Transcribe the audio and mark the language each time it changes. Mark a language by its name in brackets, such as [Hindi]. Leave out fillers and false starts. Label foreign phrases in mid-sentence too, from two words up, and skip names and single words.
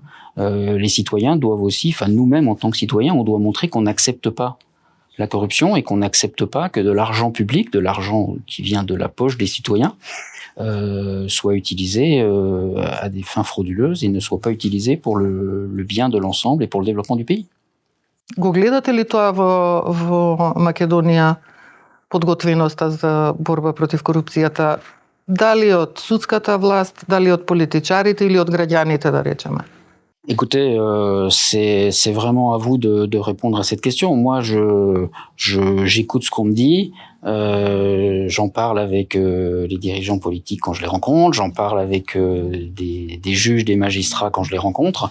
[French] Les citoyens doivent aussi, nous-mêmes en tant que citoyens, on doit montrer qu'on n'accepte pas la corruption et qu'on n'accepte pas que de l'argent public, de l'argent qui vient de la poche des citoyens, soit utilisé à des fins frauduleuses et ne soit pas utilisé pour le bien de l'ensemble et pour le développement du pays. [Macedonian] Го гледате ли тоа во Македонија, подготвеноста за борба против корупцијата, дали од судската власт, дали од политичарите или од граѓаните, да речеме? [French] Écoutez, c'est vraiment à vous de répondre à cette question. Moi, j'écoute ce qu'on me dit. J'en parle avec les dirigeants politiques quand je les rencontre. J'en parle avec des juges, des magistrats quand je les rencontre.